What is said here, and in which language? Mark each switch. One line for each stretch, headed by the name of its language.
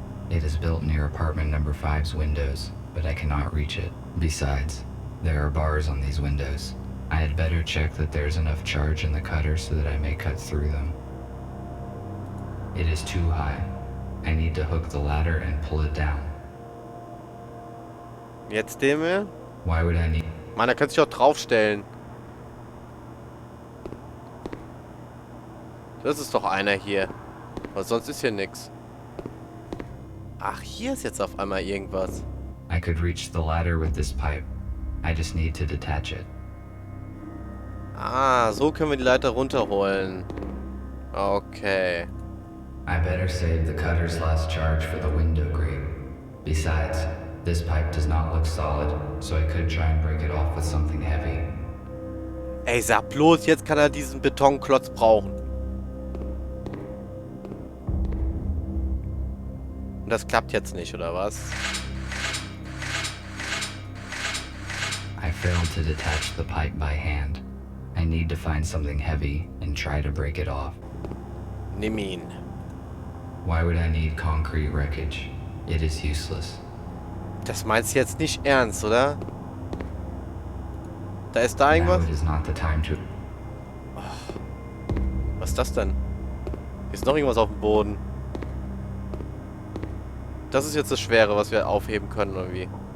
English: It is built near apartment number 5's windows, but I cannot reach it. Besides, there are bars on these windows. I had better check that there's enough charge in the cutter so that I may cut through them. It is too high. I need to hook the ladder and pull it down.
German: Jetzt den wir?
English: Why would I need...
German: Mann, da kannst du dich auch draufstellen. Das ist doch einer hier. Aber sonst ist hier nix. Ach, hier ist jetzt auf einmal irgendwas.
English: I could reach the ladder with this pipe. I just need to detach it.
German: Ah, so können wir die Leiter runterholen. Okay.
English: I better save the cutter's last charge for the window grate. Besides, this pipe does not look solid, so I could try and break it off with something heavy.
German: Ey, sag bloß, jetzt kann er diesen Betonklotz brauchen. Und das klappt jetzt nicht, oder was?
English: I failed to detach the pipe by hand. I need to find something heavy and try to break it off.
German: Nimm ihn.
English: Why would I need concrete wreckage? It is useless.
German: Das meinst du jetzt nicht ernst, oder? Da ist da
English: Now
German: irgendwas?
English: it is not the time to...
German: Was ist das denn? Hier ist noch irgendwas auf dem Boden. Das ist jetzt das Schwere, was wir aufheben können, oder wie?